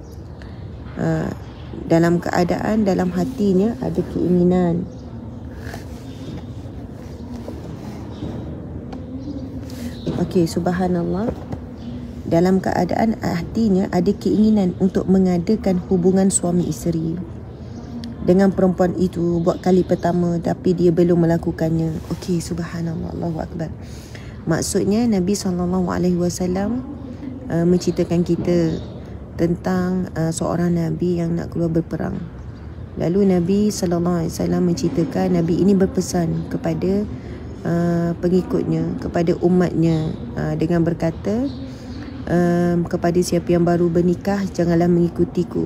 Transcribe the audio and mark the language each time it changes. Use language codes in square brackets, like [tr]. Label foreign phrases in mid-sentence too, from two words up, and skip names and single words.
[ms] Dalam keadaan dalam hatinya ada keinginan subhanallah, dalam keadaan hatinya ada keinginan untuk mengadakan hubungan suami isteri dengan perempuan itu buat kali pertama, tapi dia belum melakukannya. Subhanallah, Allahu akbar. Maksudnya Nabi SAW menceritakan kita tentang seorang Nabi yang nak keluar berperang. Lalu Nabi SAW menceritakan, Nabi ini berpesan kepada pengikutnya, kepada umatnya, dengan berkata, kepada siapa yang baru bernikah janganlah mengikutiku.